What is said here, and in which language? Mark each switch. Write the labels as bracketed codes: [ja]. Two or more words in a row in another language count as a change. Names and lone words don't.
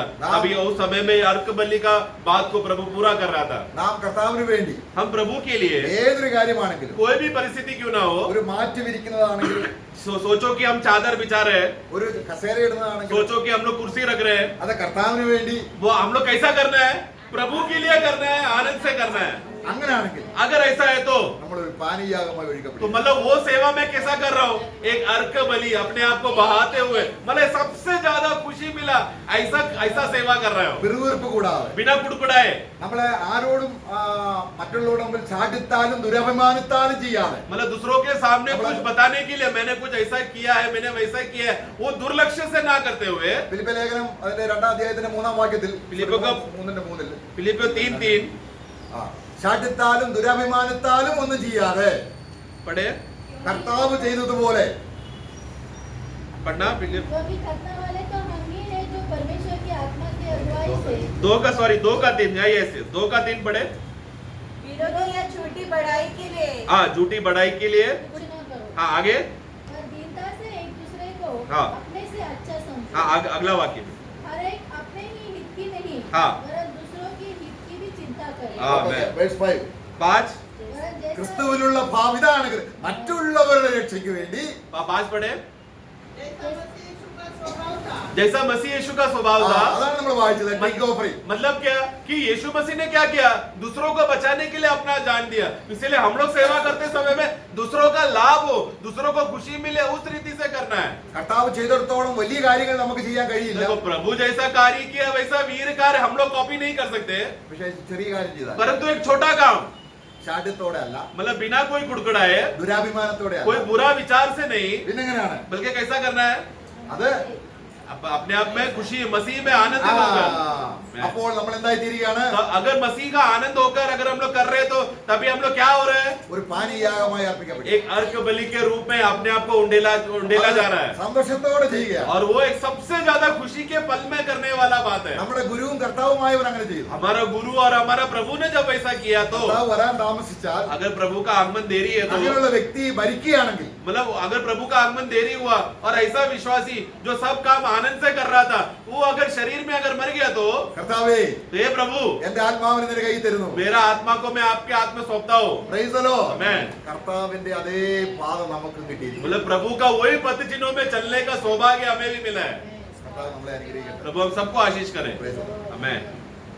[hi] अभी उस समय में अर्क बलि का बात को प्रभु पूरा कर रहा था। [ml] നാം കർത്താവിന് വേണ്ടി [hi] हम प्रभु के लिए [ml] ഏതൊരു കാര്യമാണെങ്കിലും [hi] कोई भी परिस्थिति क्यों ना हो, [ml] ഒരു മാറ്റി വിരിക്കുന്നതാണെങ്കിലും [hi] सोचो कि हम चादर बिछा रहे हैं, [ml] ഒരു കസേര ഇടുന്നതാണെങ്കിലും [hi] सोचो कि हम लोग कुर्सी रख रहे हैं, [ml] അത് കർത്താവിന് വേണ്ടി [hi] वो हम लोग कैसा करना है, प्रभु के लिए करना है, आनंद से करना है। [ml] അങ്ങനെയാണെങ്കിൽ [hi] अगर ऐसा है तो [ml] നമ്മളൊരു പാനീയാഗമായി ഒഴിക്കപ്പെടും. [hi] मतलब वो सेवा मैं कैसा कर रहा हूँ, एक अर्क बलि अपने आप को बहाते हुए, मतलब सबसे ज्यादा खुशी मिला, ऐसा सेवा कर रहे हो [ml] പിറുവിറുപ്പ് കൂടാതെ [hi] बिना कुड़कुड़ाए। [ml] നമ്മളെ ആരോടും മറ്റുള്ളവരുടെ മുമ്പിൽ ചാടിത്താലും ദുരഭിമാനത്താലും ചെയ്യാതെ [hi] मतलब दूसरों के सामने कुछ बताने के लिए मैंने कुछ ऐसा किया है, मैंने वैसा किया है, वो दुर्लक्ष्य से ना करते हुए। [ml] ഫിലിപ്പിയ ലേഖനം അതിന്റെ 2-ാം അധ്യായത്തിന്റെ 3-ാം വാക്യത്തിൽ ഫിലിപ്പിയ 3:3 [hi] फिलिपियों 3:3 [ml] ചാടിത്താലും ദുരഭിമാനത്താലും ഒന്നും ചെയ്യാതെ [hi] पढ़े, [ml] കർത്താവ് ചെയ്തതുപോലെ [hi] पढ़ना फिलिप जो भी करने वाले तो हम ही हैं जो परमेश्वर की आत्मा की अगुवाई से 2 का 3 ऐसे 2 का 3 पढ़े। विरोधी या झूठी बढ़ाई के लिए हाँ, झूठी बढ़ाई के लिए, कुछ न करो, हाँ आगे, पर दीनता से एक दूसरे को हाँ। अपने से अच्छा समझो। हाँ अगला वाक्य। हर एक अपने ही हित की नहीं, हाँ। वरन दूसरों की हित की भी चिंता करे। हाँ। [en] Verse 5. 5 [hi] वरन जैसा [ml] ക്രിസ്തുവിലുള്ള ഭാവം ഇതാണ്. മറ്റുള്ളവരുടെ രക്ഷയ്ക്ക് വേണ്ടി [hi] 5 पढ़े। जैसा मसीह यीशु का स्वभाव था जैसा मसीह यीशु का स्वभाव था, [ml] അതാണ് നമ്മൾ വായിച്ചത്. [en] Drink offering. [hi] मतलब क्या कि यीशु मसीह ने क्या किया, दूसरों को बचाने के लिए अपना जान दिया। इसीलिए हम लोग सेवा करते समय में दूसरों का लाभ हो, दूसरों को खुशी मिले, उस रीति से करना है। [ml] കർത്താവ് ചെയ്തിടത്തോളം വലിയ കാര്യങ്ങൾ നമുക്ക് ചെയ്യാൻ കഴിയില്ല. [hi] देखो प्रभु जैसा कार्य किया वैसा वीर कार्य हम लोग कॉपी नहीं कर सकते, [ml] പക്ഷേ ചെറിയ കാര്യം ചെയ്താൽ [hi] परंतु एक छोटा काम, [ml] ചാട്യത്തോടെ അല്ല, [hi] मतलब बिना कोई कुड़कुड़ाए, [ml] ദുരാഭിമാനത്തോടെ [hi] कोई [ml] അല്ല, [hi] बुरा विचार से नहीं, [ml] പിന്നെങ്ങനെയാണ് [hi] बल्कि कैसा करना है, [ml] അത് [hi] अपने आप में खुशी, मसीह में आनंदित होकर। [ml] അപ്പോൾ നമ്മൾ എന്തായി തീരുകയാണ്? [hi] तो अगर मसीह का आनंद होकर अगर हम लोग कर रहे हैं तो तभी हम लोग क्या हो रहे हैं? [ml] ഒരു പാനീയയാഗമായി അർപ്പിക്കപ്പെട്ടു. [hi] एक अर्क बलि के रूप में अपने आप को उंडेला जा रहा है, [ml] സന്തോഷത്തോടെ ചെയ്യുക. [hi] और वो एक सबसे ज्यादा खुशी के पल में करने वाला बात है। [ml] നമ്മുടെ ഗുരുവും കർത്താവുമായവർ അങ്ങനെ ചെയ്തു. [hi] हमारा गुरु और हमारा प्रभु ने जब ऐसा किया तो [ml] കർത്താവ് വരാൻ താമസിച്ചാൽ, [hi] अगर प्रभु का आगमन देरी है तो [ml] അങ്ങനെയുള്ള വ്യക്തി ഭരിക്കുകയാണെങ്കിൽ, [hi] मतलब अगर प्रभु का आगमन देरी हुआ और ऐसा विश्वासी जो सब काम आनंद से कर रहा था वो अगर शरीर में अगर मर गया तो [ml] കർത്താവേ [hi] हे प्रभु [ml] എന്റെ ആത്മാവിനെ നിന്റെ കയ്യിൽ തരുന്നു. [hi] मेरा आत्मा को मैं आपके हाथ में सौंपता हूँ। [en] Praise the Lord. Amen. [ml] കർത്താവിന്റെ അതേ പാത നമുക്ക് കിട്ടിയിരിക്കുന്നു. [hi] मतलब प्रभु का वही पथ चिन्हों में चलने का सौभाग्य हमें भी मिला है। [ml] കർത്താവ് നമ്മളെ അനുഗ്രഹിക്കട്ടെ. [hi] प्रभु हम सबको आशीष करें। [en] Praise the Lord. Amen.